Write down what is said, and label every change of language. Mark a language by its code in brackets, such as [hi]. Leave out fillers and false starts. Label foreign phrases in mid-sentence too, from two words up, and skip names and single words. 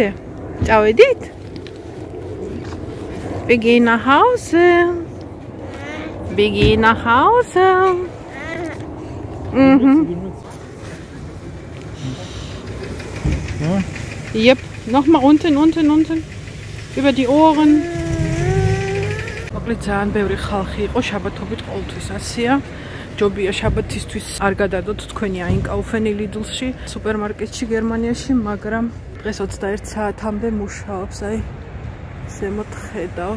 [ka] წავედით? [de] Wir gehen nach Hause. Wir gehen nach Hause. Mhm. Ja? Yep, Nochmal unten. Über die Ohren. [ka] მოკლედ ძალიან ბევრი ხალხი იყო შაბათობით ყოველთვის ასეა. ჯობია შაბათისთვის არ გადადოთ თქვენი აინკაუფენი ლიდლში, სუპერმარკეტში გერმანიაში, მაგრამ დღეს 21 საათამდე მუშაობს, აი ზემოთ ხედავთ.